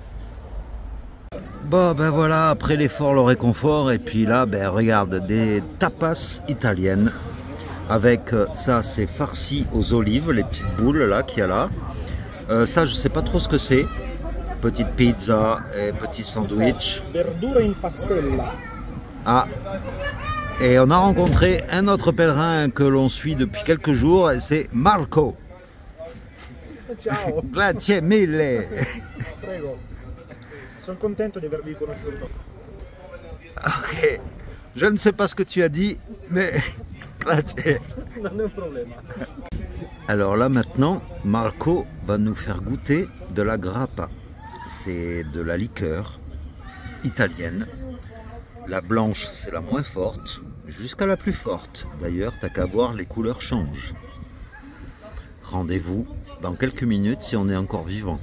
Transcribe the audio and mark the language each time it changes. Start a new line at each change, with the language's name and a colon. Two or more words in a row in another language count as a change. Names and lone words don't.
French: Bon, ben voilà, après l'effort, le réconfort. Et puis là, ben regarde, des tapas italiennes. Avec ça, c'est farci aux olives, les petites boules là qu'il y a là. Ça, je sais pas trop ce que c'est. Petite pizza et petit sandwich.
Italian: Verdura in pastella. Ah.
French: Et on a rencontré un autre pèlerin que l'on suit depuis quelques jours, et c'est Marco.
Italian: Ciao. Grazie mille. Prego. Sono contento di avervi conosciuto. Ok.
French: Je ne sais pas ce que tu as dit, mais grazie.
Italian: Non è un problema.
French: Alors là maintenant, Marco va nous faire goûter de la grappa. C'est de la liqueur italienne. La blanche, c'est la moins forte, jusqu'à la plus forte. D'ailleurs, t'as qu'à voir, les couleurs changent. Rendez-vous dans quelques minutes si on est encore vivant.